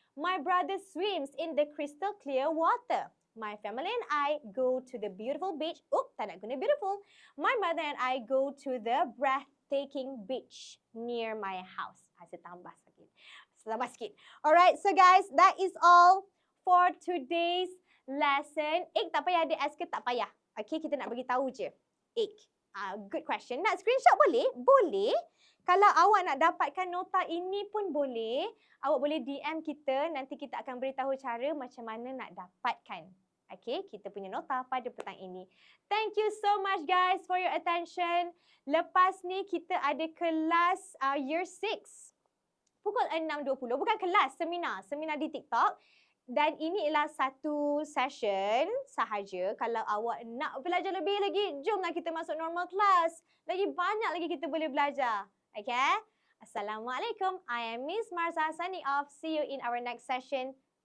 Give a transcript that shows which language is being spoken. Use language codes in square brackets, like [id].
[en] My brother swims in the crystal clear water. My family and I go to the beautiful beach. [ms] Tak nak guna [en] beautiful. My mother and I go to the breathtaking beach near my house. [ms] Saya tambah sikit. [en] Alright, so guys, that is all for today's lesson. [ms] Tak payah ada S ke? Tak payah. Okay, kita nak bagi tahu je. [en] Good question. [ms] Nak screenshot boleh? Boleh. Kalau awak nak dapatkan nota ini pun boleh. Awak boleh DM kita. Nanti kita akan beritahu cara macam mana nak dapatkan. Okay, kita punya nota pada petang ini. [en] Thank you so much guys for your attention. [ms] Lepas ni kita ada kelas Year 6. Pukul 6.20. Bukan kelas, seminar. Seminar di TikTok. Dan ini ialah satu session sahaja. Kalau awak nak belajar lebih lagi, jomlah kita masuk normal class. Lagi banyak lagi kita boleh belajar. Okay? Assalamualaikum. [en] I am Miss Marza signing off. See you in our next session.